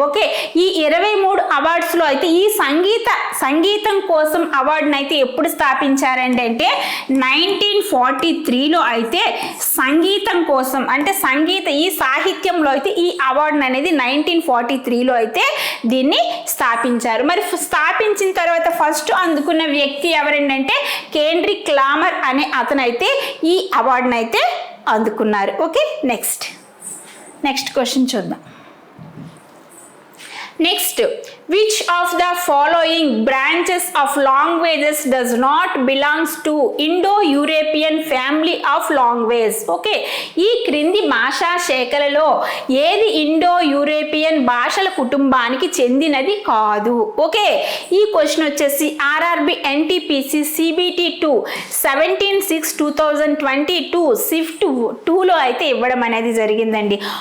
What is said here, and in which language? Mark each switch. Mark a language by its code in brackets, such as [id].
[te] Okay, ఈ 23 అవార్డ్స్లో అయితే ఈ సంగీతం కోసం అవార్డుని అయితే ఎప్పుడు స్థాపించారండి అంటే 1943లో అయితే సంగీతం కోసం అంటే ఈ సాహిత్యంలో అయితే ఈ అవార్డుని అనేది 1943లో అయితే దీన్ని స్థాపించారు. మరి స్థాపించిన తర్వాత ఫస్ట్ అందుకున్న వ్యక్తి ఎవరంటే కేండ్రిక్ లామర్ అనే అతను అయితే ఈ అవార్డుని అయితే అందుకున్నారు. ఓకే, నెక్స్ట్ క్వశ్చన్ చూద్దాం. [en] Next, which of the following branches of languages does not belongs to Indo-European family of languages? [te] Okay, ఈ క్రింది భాషా శాఖలలో ఏది ఇండో యూరోపియన్ భాషల కుటుంబానికి చెందినది కాదు? ఓకే, ఈ క్వశ్చన్ వచ్చేసి ఆర్ఆర్బి ఎన్టీపీసీ సిబిటి 2 17/6/2022 షిఫ్ట్ 2లో అయితే ఇవ్వడం అనేది జరిగిందండి.